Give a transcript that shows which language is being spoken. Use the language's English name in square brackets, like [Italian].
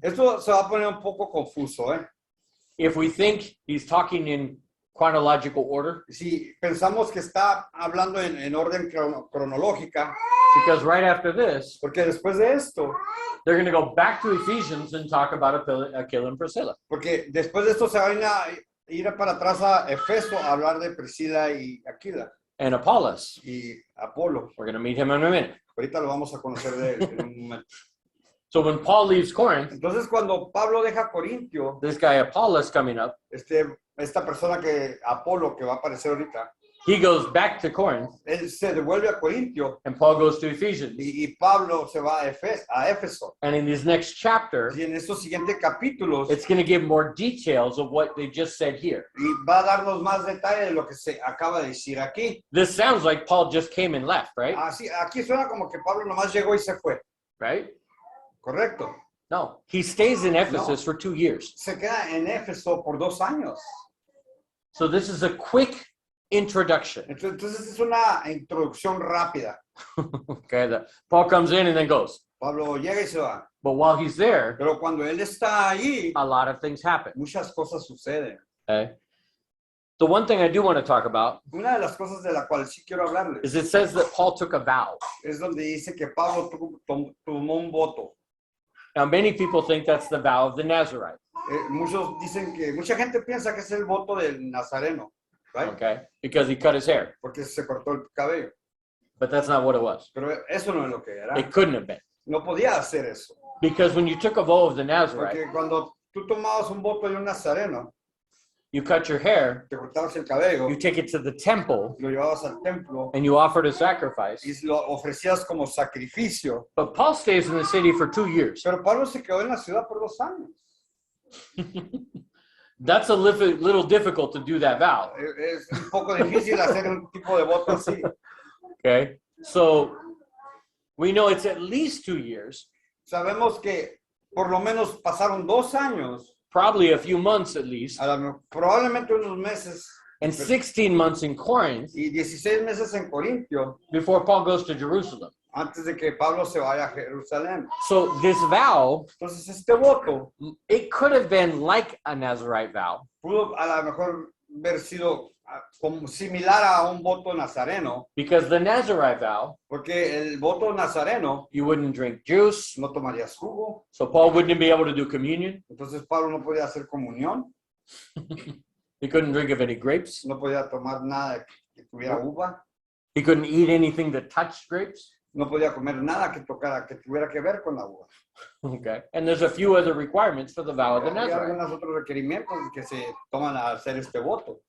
[Spanish] Esto se va a poner un poco confuso, ¿eh? [English] if we think he's talking in chronological order, [Spanish] Si pensamos que está hablando en orden cronológica, [English] because right after this, [Spanish] porque después de esto, [English] they're going to go back to Ephesians and talk about Aquila and Priscilla. [Spanish] porque después de esto se van a ir para atrás a Efeso a hablar de Priscila y Aquila [English] And Apollos, [Spanish] y Apolo. [English] we're going to meet him in a minute. [Spanish] Ahorita lo vamos a conocer de él en un momento. [English] So when Paul leaves Corinth, [Spanish] Entonces cuando Pablo deja Corintio, [English] this guy Apollos coming up, [Spanish] esta persona que Apolo que va a aparecer ahorita, [English] he goes back to Corinth [Spanish] él se devuelve a Corintio [English] and Paul goes to Ephesians. [Spanish] y Pablo se va a Éfeso. [English] And in this next chapter, [Spanish] Y en estos siguientes capítulos [English] it's going to give more details of what they just said here. [Spanish] y va a darnos más detalle de lo que se acaba de decir aquí. [English] This sounds like Paul just came and left, right? [Spanish] Así, aquí suena como que Pablo nomás llegó y se fue, [English] Right? [Spanish] ¿correcto? [English] No, he stays in Ephesus for 2 years. [Spanish] Se queda en Éfeso por 2 años. [English] So this is a quick introduction. [Spanish] Entonces es una introducción rápida. [English] Okay, Paul comes in and then goes. [Spanish] Pablo llega y se va. [English] But while he's there, [Spanish] Pero cuando él está allí, [English] a lot of things happen. [Spanish] muchas cosas suceden. [English] Okay? the one thing I do want to talk about [Spanish] Una de las cosas de la cual sí quiero hablarles [English] is it says that Paul took a vow. [Spanish] es donde dice que Pablo tomó un voto. [English] Now, many people think that's the vow of the Nazarite, [Spanish] Mucha gente piensa que es el voto del Nazareno, [English] right? okay? Because he cut his hair. [Spanish] Porque se cortó el cabello. [English] But that's not what it was. [Spanish] Pero eso no es lo que era. [English] It couldn't have been. [Spanish] No podía hacer eso. [English] Because when you took a vow of the Nazarite, [Spanish] Porque cuando tú tomabas un voto de un Nazareno, [English] you cut your hair, [Spanish] te cortabas el cabello, [English] you take it to the temple, [Spanish] lo llevabas al templo [English] and you offered a sacrifice. [Spanish] y lo ofrecías como sacrificio. [English] But Paul stays in the city for 2 years. [Spanish] Pero Pablo se quedó en la ciudad por 2 años. [English] That's a little difficult to do that vow. [Spanish] Es un poco difícil hacer un tipo de voto así. [English] Okay, so we know it's at least 2 years, [Spanish] Sabemos que por lo menos pasaron 2 años, [English] probably a few months at least, [Spanish] probablemente unos meses [English] and 16 months in Corinth [Spanish] y 16 meses en Corintio [English] before Paul goes to Jerusalem. [Spanish] antes de que Pablo se vaya a Jerusalén. [English] So this vow, [Spanish] Entonces este voto [English] it could have been like a Nazarite vow, [Spanish] pudo a lo mejor haber sido como similar a un voto nazareno, [English] because the Nazarite vow, [Spanish] porque el voto nazareno [English] you wouldn't drink juice, [Spanish] no tomarías jugo, [English] so Paul wouldn't be able to do communion. [Spanish] entonces Pablo no podía hacer comunión, [English] He couldn't drink of any grapes. [Spanish] no podía tomar nada que tuviera uva, [English] He couldn't eat anything that touched grapes. [Spanish] no podía comer nada que tocara, que tuviera que ver con la uva. [English] Okay, and there's a few other requirements for the vow of the [Spanish] Hay [English] Nazarite. [Spanish] algunos otros requerimientos que se toman al hacer este voto.